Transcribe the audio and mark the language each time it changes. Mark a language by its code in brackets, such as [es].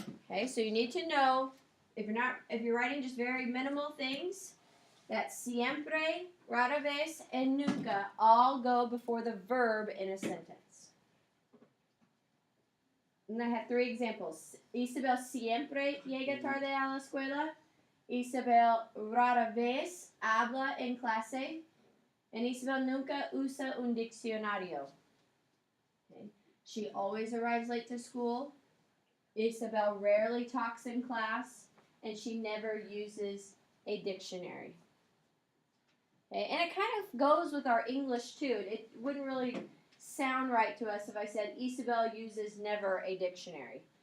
[en] Okay, so you need to know, if you're writing just very minimal things, that siempre, rara vez, and nunca all go before the verb in a sentence. And I have three examples. [es] Isabel siempre llega tarde a la escuela. Isabel rara vez habla en clase. And Isabel nunca usa un diccionario. [en] Okay. She always arrives late to school. Isabel rarely talks in class. And she never uses a dictionary. Okay. And it kind of goes with our English too. It wouldn't really sound right to us if I said Isabel uses never a dictionary.